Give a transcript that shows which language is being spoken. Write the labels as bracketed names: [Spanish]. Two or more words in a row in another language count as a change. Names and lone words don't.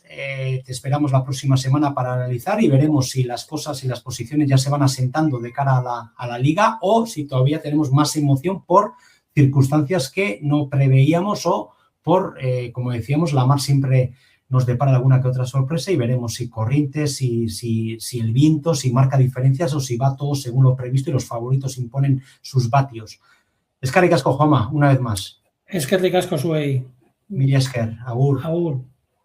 [Spanish] Te esperamos la próxima semana para analizar y veremos si las cosas y las posiciones ya se van asentando de cara a la liga o si todavía tenemos más emoción por circunstancias que no preveíamos o por, como decíamos, la mar siempre nos depara alguna que otra sorpresa y veremos si corrientes, si el viento, si marca diferencias o si va todo según lo previsto y los favoritos imponen sus vatios. [Basque] Eskerrik asko, [Spanish] Juanma, una vez más. [Basque] Eskerrik asko zuei. Mila esker, agur. Agur.